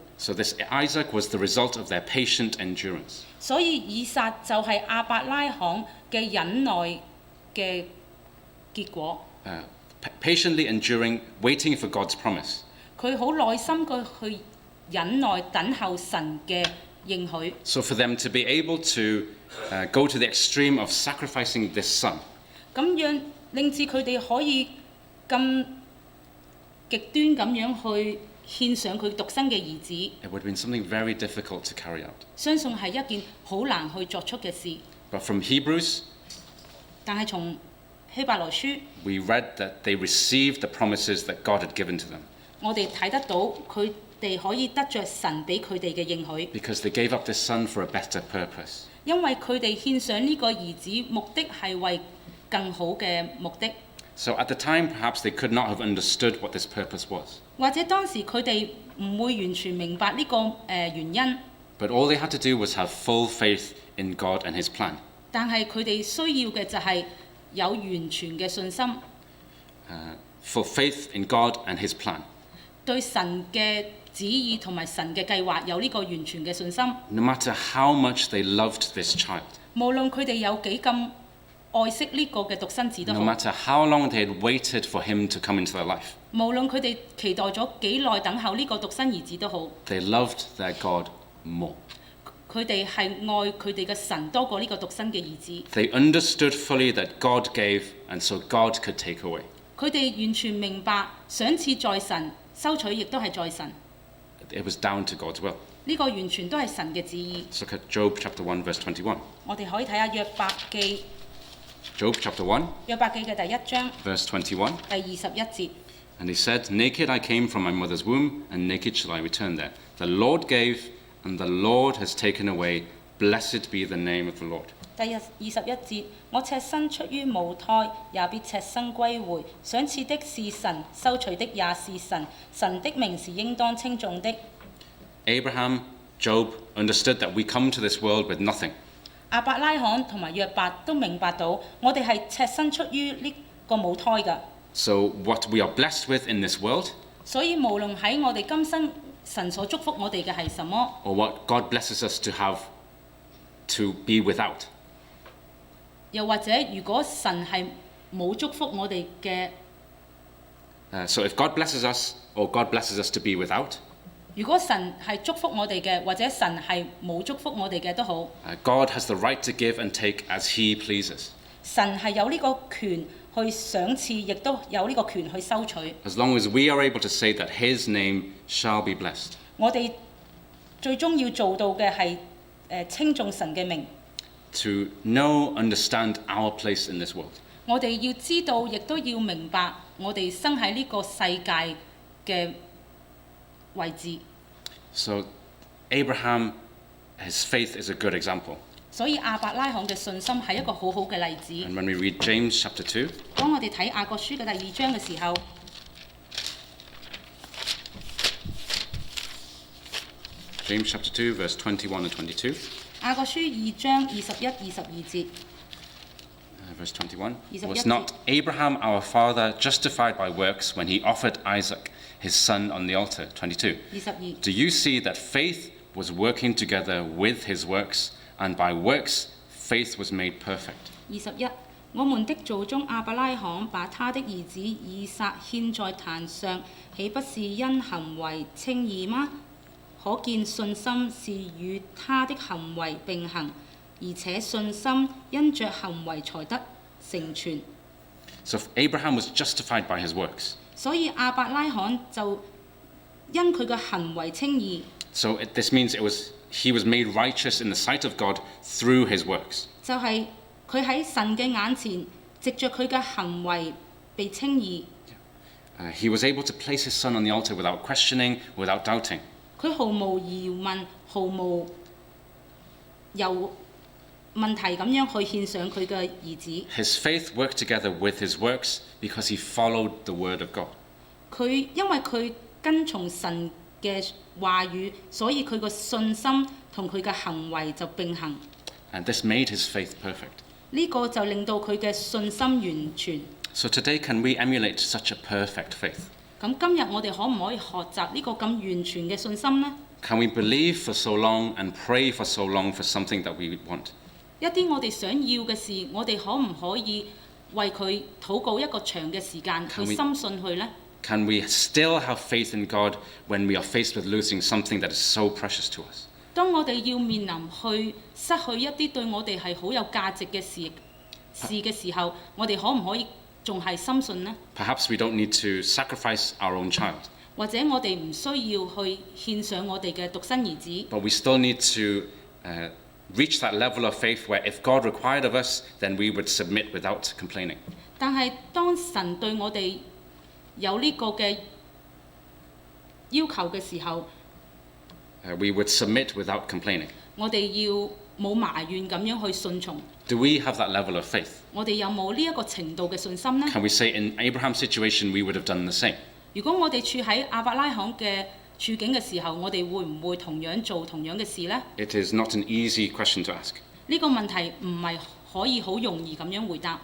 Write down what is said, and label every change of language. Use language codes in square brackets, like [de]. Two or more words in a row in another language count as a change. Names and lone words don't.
[en] So this Isaac was the result of their patient endurance. [yue] 所以以撒就係亞伯拉罕嘅忍耐嘅結果。 [en] Patiently enduring, waiting for God's promise. [yue] 佢好耐心嘅去忍耐等候神嘅應許。 [en] So for them to be able to go to the extreme of sacrificing this son, [yue] 咁令至佢哋可以咁極端咁樣去獻上佢獨生嘅兒子， [en] it would have been something very difficult to carry out. [yue] 相信係一件好難去作出嘅事。 [en] But from Hebrews, [yue] 但係從希伯來書， [en] we read that they received the promises that God had given to them [yue] 我哋睇得到佢哋可以得着神俾佢哋嘅應許， [en] because they gave up this son for a better purpose. [yue] 因為佢哋獻上呢個兒子，目的係為更好嘅目的。 [en] So at the time, perhaps they could not have understood what this purpose was. [yue] 或者當時佢哋唔會完全明白呢個原因， [en] But all they had to do was have full faith in God and his plan. [yue] 但係佢哋需要嘅就係有完全嘅信心， [en] Full faith in God and his plan. [yue] 對神嘅旨意同埋神嘅計劃有呢個完全嘅信心。 [en] No matter how much they loved this child, [yue] 無論佢哋有幾咁愛惜呢個嘅獨生子都 [en] no [yue] 好， [en] matter how long they had waited for him to come into their life, [yue] 無論佢哋期待咗幾耐等候呢個獨生兒子都好， [en] they loved their God more. [yue] 佢哋係愛佢哋嘅神多過呢個獨生嘅兒子。 [en] They understood fully that God gave, and so God could take away. [yue] 佢哋完全明白賞賜在神，收取亦都係在神。 [en] It was down to God's will. [yue] 呢個完全都係神嘅旨意。 [en] Let's look at Job chapter 1, verse 21. [yue] 我哋可以睇下約伯記， [en] Job chapter 1, [yue] 約伯記嘅第1章 [en] verse 21. [yue] 第21節。 [en] And he said, Naked I came from my mother's womb, and naked shall I return there. The Lord gave, and the Lord has taken away. Blessed be the name of the Lord. [yue] 第21節，我赤身出於母胎，也必赤身歸回。賞賜的是神，收取的也是神。神的名是應當稱頌的。 [en] Abraham Job understood that we come to this world with nothing. [yue] 亞伯拉罕同埋約伯都明白到，我哋係赤身出於呢個母胎㗎。 [en] So what we are blessed with in this world, [yue] 所以無論喺我哋今生神所祝福我哋嘅係什麼， [en] or what God blesses us to have to be without, [yue] 又或者如果神係冇祝福我哋嘅， [en] so if God blesses us, or God blesses us to be without, [yue] 如果神係祝福我哋嘅，或者神係冇祝福我哋嘅都好， [en] God has the right to give and take as He pleases. [yue] 神係有呢個權去賞賜，亦都有呢個權去收取。 [en] As long as we are able to say that His name shall be blessed. [yue] 我哋最終要做到嘅係稱頌神嘅名。 [en] To know, understand our place in this world. [yue] 我哋要知道，亦都要明白我哋生喺呢個世界嘅位置。 [en] So Abraham, his faith is a good example. [yue] 所以亞伯拉罕嘅信心係一個好好嘅例子。 [en] And when we read James chapter 2, [yue] 當我哋睇雅各書嘅第2章嘅時候， [en] James chapter 2, verse 21 and 22. [yue] 雅各書2章21、22節。 [en] Verse 21. 21 Was not Abraham our father justified by works when he offered Isaac, his son, on the altar? 22. 22 Do you see that faith was working together with his works, and by works faith was made perfect? [yue] 21 我們的祖宗亞伯拉罕把他的兒子以撒獻在壇上，豈不是因行為稱義嗎？可見信心是與他的行為並行，而且信心因着行為才得成全。 [en] So Abraham was justified by his works. [yue] 所以亞伯拉罕就因佢嘅行為稱義。 [en] So this means he was made righteous in the sight of God through his works. [yue] 就係佢喺神嘅眼前，藉着佢嘅行為被稱義。 [en] He was able to place his son on the altar without questioning, without doubting. [yue] 佢毫無疑問、毫無有問題咁樣去獻上佢嘅兒子。 [en] His faith worked together with his works because he followed the word of God. [yue] 因為佢跟從神嘅話語，所以佢個信心同佢嘅行為就並行。 [en] And this made his faith perfect. [yue] 呢個就令到佢嘅信心完全。 [en] So today, can we emulate such a perfect faith? [yue] 咁今日我哋可唔可以學習呢個咁完全嘅信心呢？ [en] Can we believe for so long and pray for so long for something that we want? [yue] 一啲我哋想要嘅事，我哋可唔可以為佢禱告一個長嘅時間，去深信佢呢？ [en] Can we still have faith in God when we are faced with losing something that is so precious to us? [yue] 當我哋要面臨去失去一啲對我哋係好有價值嘅事嘅時候，我哋可唔可以仲係深信呢？ [en] Perhaps we don't need to sacrifice our own child, [yue] 或者我哋唔需要去獻上我哋嘅獨生兒子， [en] but we still need to reach that level of faith where if God required of us, then we would submit without complaining. [yue] 但係當神對我哋有呢個嘅要求嘅時候， [en] We would submit without complaining. [yue] 我哋要冇埋怨咁樣去順從。 [en] Do we have that level of faith? [yue] 我哋有冇呢一個程度嘅信心呢？ [en] Can we say in Abraham's situation we would have done the same? [yue] 如果我哋處喺亞伯拉罕嘅處境嘅時候，我哋會唔會同樣做同樣嘅事呢？ [en] It is not an easy question to ask. [yue] 呢個問題唔係可以好容易咁樣回答。